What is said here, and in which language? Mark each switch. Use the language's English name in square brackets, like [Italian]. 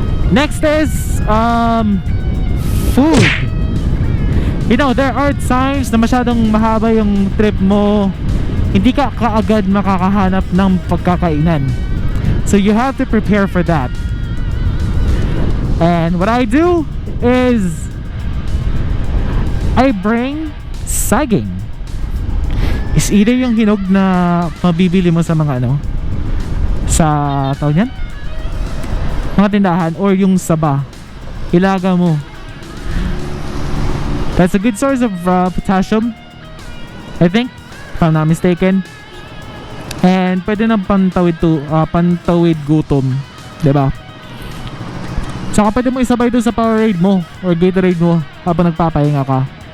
[English] Next is food. You know, there are times [Filipino] na masyadong mahaba yung trip mo, hindi ka kaagad makakahanap ng pagkakainan, [English] so you have to prepare for that. And what I do is I bring saging. [Filipino] Is either yung hinog na mabibili mo sa mga ano, sa tawag yan, mga tindahan, or yung saba, ilaga mo. [English] That's a good source of potassium, I think, if I'm not mistaken. [Filipino] And pwede na pantawid gutom, diba? Saka pwede mo isabay doon sa Powerade mo or Gatorade mo habang nagpapahinga ka.